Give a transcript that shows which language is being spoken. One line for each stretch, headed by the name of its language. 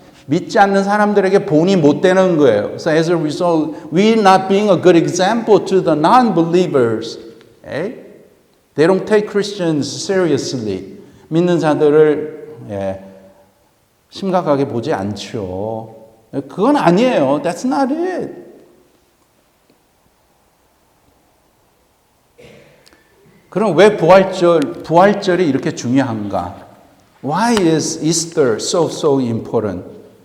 Korean: 믿지 않는 사람들에게 본이 못 되는 거예요.
English: So as a result, we're not being a good example to the non-believers. Okay? They don't take Christians seriously.
Korean: 믿는 자들을 심각하게 보지 않죠. 그건 아니에요.
English: That's not it.
Korean: 그럼 왜 부활절이 이렇게 중요한가?
English: Why is Easter so important?